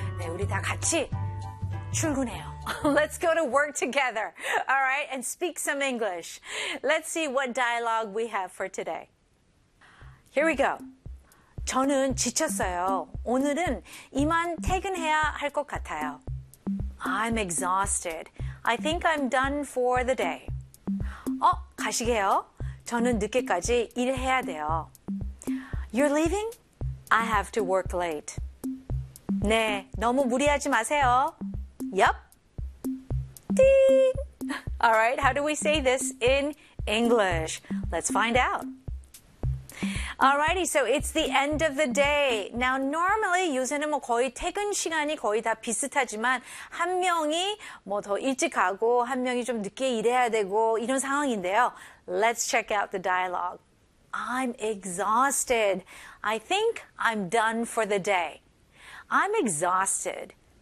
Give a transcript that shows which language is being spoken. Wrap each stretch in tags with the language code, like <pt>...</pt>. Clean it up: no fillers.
<ko>네, 우리 다 같이 출근해요.</ko> <en>Let's go to work together, all right, and speak some English. Let's see what dialogue we have for today. Here we go.</en> <ko>저는 지쳤어요. 오늘은 이만 퇴근해야 할 것 같아요.</ko> <en>I'm exhausted. I think I'm done for the day.</en> <ko>어, 가시게요? 저는 늦게까지 일해야 돼요.</ko> <en>You're leaving? I have to work late.</en> <ko>네, 너무 무리하지 마세요.</ko> <en>Yep. Ding! All right, how do we say this in English? Let's find out. Alrighty, so it's the end of the day. Now, normally,</en> <ko>요새는 뭐 거의 퇴근 시간이 거의 다 비슷하지만, 한 명이 뭐 더 일찍 가고, 한 명이 좀 늦게 일해야 되고, 이런 상황인데요.</ko> <en>Let's check out the dialogue. I'm exhausted. I think I'm done for the day. I'm exhausted.</en>